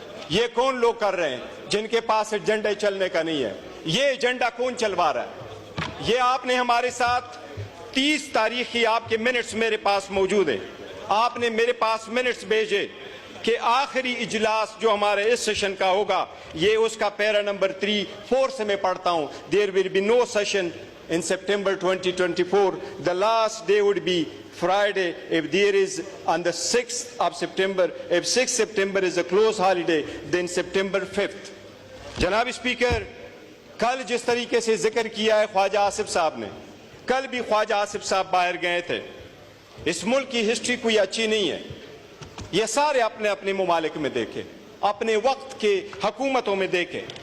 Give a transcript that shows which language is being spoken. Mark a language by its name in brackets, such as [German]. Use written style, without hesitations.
[Urdu] یہ کون لوگ کر رہے ہیں جن کے پاس ایجنڈا چلنے کا نہیں ہے؟ یہ ایجنڈا کون چلوا رہا ہے؟ یہ آپ نے ہمارے ساتھ 30 تاریخ کی آپ کے منٹس میرے پاس موجود ہیں. آپ نے میرے پاس منٹس بھیجے کہ آخری اجلاس جو ہمارے اس سیشن کا ہوگا, یہ اس کا پیرا نمبر 3-4 سے میں پڑھتا ہوں. [English] There will be no session in September 2024. The last day would be Friday if there is on the 6th of September. If 6th September is a close holiday, then September 5th. [Urdu] جناب speaker, کل جس طریقے سے ذکر کیا ہے خواجہ آصف صاحب نے, کل بھی خواجہ آصف صاحب باہر گئے تھے. اس ملک کی ہسٹری کوئی اچھی نہیں ہے. یہ سارے اپنے اپنے ممالک میں دیکھیں, اپنے وقت کے حکومتوں میں دیکھیں.